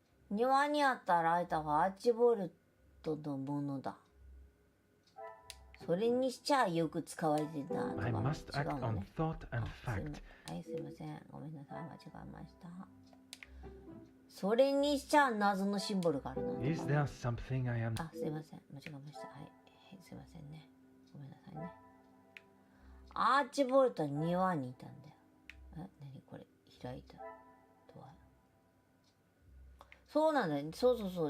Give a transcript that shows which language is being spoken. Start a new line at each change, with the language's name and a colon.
Japanese: 庭にあったライターはアーチボルトのものだ。それにしちゃよく使われてたとか。
English: I must act on thought and fact.
Japanese: はい、すいません。ごめんなさい。間違えました。それにしちゃ謎のシンボルがあるの。
English: Is there something I am...
Japanese: あ、すいません。間違えました。はい、すいませんね。ごめんなさいね。アーチボルトは庭にいたんだよ。何これ開いたとは。そうなんだよ。そう。